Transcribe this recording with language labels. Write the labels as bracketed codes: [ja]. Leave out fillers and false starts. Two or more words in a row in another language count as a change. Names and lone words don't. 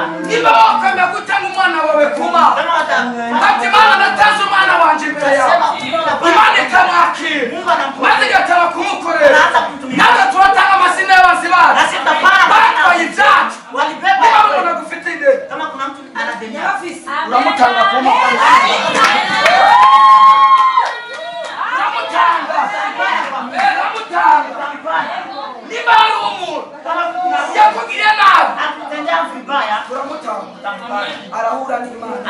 [rw] Niba wakwemera gutanga umwana wawe kuma ati Imana natanze umwana wanje imbere yawe, Imana ikamwakira maze igataba kumukorera. Natwe turatanga amazina y'abazi bacu batwaye ibyacu. Niba umuntu agufite ideni [sw] kama kuna mtu ana deni [rw] uramutanga kumukorera, niba hari umuntu yakugiriye nabi [sw] akutendea vibaya [rw] uramutanga, arahura n'Imana.